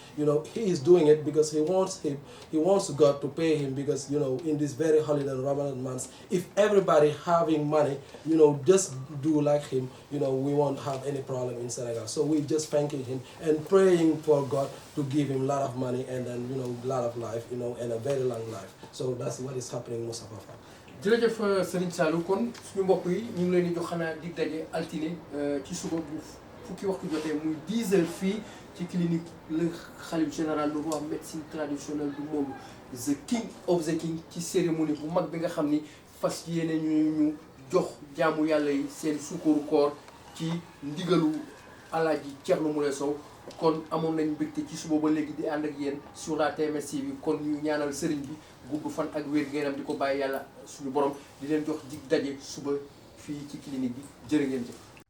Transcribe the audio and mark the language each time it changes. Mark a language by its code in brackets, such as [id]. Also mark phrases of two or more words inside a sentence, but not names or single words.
[en] He is doing it because he wants God to pay him because, in this very holy Ramadan months, if everybody having money, just do like him, we won't have any problem in Senegal. So we're just thanking him and praying for God to give him a lot of money and then, a lot of life, and a very long life. So that's what is happening, Moustapha. [wo] jërëjëf Serigne Saliou kon suñu mbokk yi ñu ngi leen di jox xanaa dig daje altine ci suba bu fukki waxtu jotee muy 10 heures fii ci clinique [fr] le khalife général le roi médecine traditionnelle du monde [en] the king of the king [wo] ci cérémonie bu mag bi nga xam ni fas yéene ñu jox jaamu yàlla yi seen sukkaru koor ci ndigalu Alaaji Thierno Moule Sow kon amoon nañ mbégte ci suba ba léegi di ànd ak yéen [fr] sur la [wo] TMS TV kon ñu ñaanal sëriñ bi gudd fan ak wér gu yaram di ko bàyyi yàlla suñu borom di leen jox dig daje suba fii ci clinique bi jërë ngeen jëf